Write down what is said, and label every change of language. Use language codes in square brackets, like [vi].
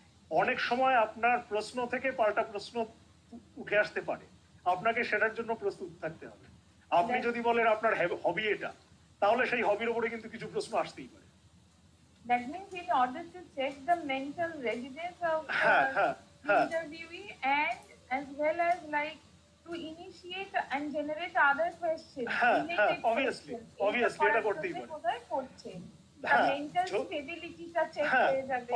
[bn] অনেক সময় আপনার প্রশ্ন থেকে পাল্টা প্রশ্ন উঠে আসতে পারে, আপনাকে সেটার জন্য প্রস্তুত থাকতে হবে। আপনি যদি বলেন আপনার হবি এটা, তাহলে সেই হবির উপরে কিন্তু কিছু প্রশ্ন আসতেই পারে। [en] That means in order to check the mental readiness of the interviewee and as well as like to initiate and generate other questions. [bn] Obviously এটা করতেই পারে। কোথায় করছে মেন্টাল স্টেবিলিটিটা চেক হয়ে যাবে।